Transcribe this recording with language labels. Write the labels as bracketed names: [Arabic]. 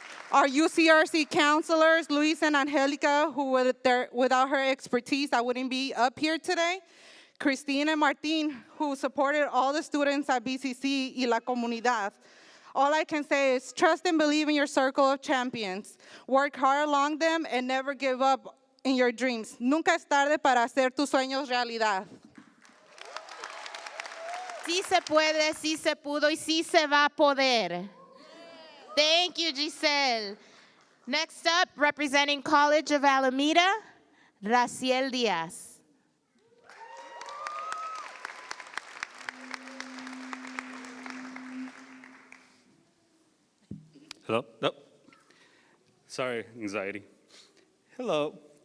[English] Our UCRC counselors, Luis and Angelica, who without her expertise, I wouldn't be up here today. Christine and Martin, who supported all the students at BCC [Spanish] y la comunidad. [English] all I can say is trust and believe in your circle of champions. Work hard along them and never give up in your dreams. [Spanish] Nunca es tarde para hacer tus sueños realidad. Sí se puede, sí se pudo y sí se va a poder. [English] Thank you, Giselle. Next up, representing College of Alameda, Raciel Diaz. Hello? No. Sorry, anxiety. Hello.